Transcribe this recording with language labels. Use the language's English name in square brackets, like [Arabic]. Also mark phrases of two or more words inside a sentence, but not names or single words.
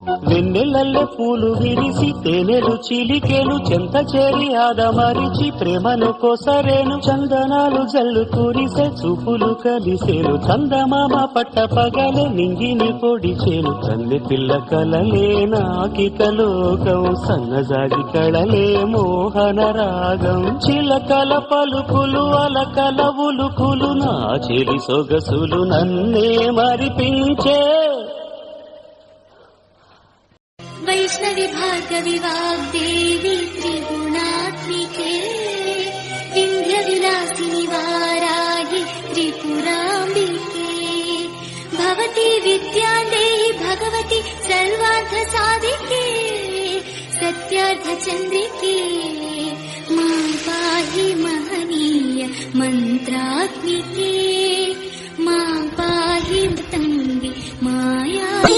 [Telugu] వెన్నెలల్లె పూలు విరిసి తేనెలు చిలికెలు చెంత చేరి ఆదమరిచి ప్రేమను కోసరేను చందనాలు జల్లు కురిసే చూపులు కలిసేను చందమామ పట్ట పగలే నింగిని పొడిచేను కన్నె పిల్ల కలలే నాకిక లోకం సన్నజాజి కళలే మోహన రాగం చిలకల పలుకులు అలకల ఉలుకులు నా చెలి సొగసులు నన్నే మరిపించే [Sanskrit] वैष्णवी भार्गवी वाग्देवी त्रिगुणात्मिके विन्ध्यविलासिनि वाराहि त्रिपुराम्बिके भवती विद्यादेहि भगवती सर्वार्थसाधिके सत्यार्थचन्द्रिके मां पाहि महनीय मन्त्रात्मिके मां पाहि मृतङ्गे माया